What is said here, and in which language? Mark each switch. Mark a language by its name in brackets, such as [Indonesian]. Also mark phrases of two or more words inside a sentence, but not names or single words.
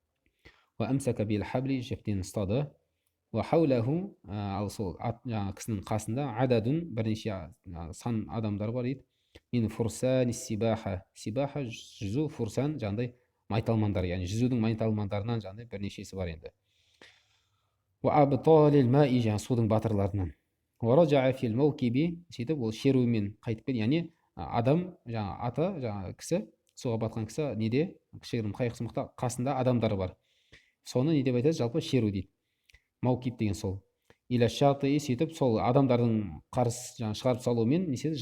[Arabic] وأمسك بالحبل, [Kazakh] жіптен ұстады. وحوله ал сол жаңағы кісінің қасында ададун бірнеше сан адамдар бар дейді. [Arabic] من فرسان السباحة. [Kazakh] Сибаха жүзу, фурсан жаңағыдай майталмандар, яғни жүзудің майталмандарынан жаңағыдай бірнешесі бар енді. [Arabic] وأبطال الماء [Kazakh] жаңағы судың батырларынан. [Arabic] ورجع في الموكب [Kazakh] сөйтіп ол шеруімен қайтып келді, яғни адам жаңағы аты жаңағы кісі, суға батқан кісі неде, кішігірім қайықсымақта қасында адамдары бар. Соны не деп айтады? Жалпы шеру дейді. Маукип деген сол. [Arabic] إلى الشاطئ [Kazakh] сөйтіп сол адамдардың қарыс жаңағы шығарып салуымен не істеді?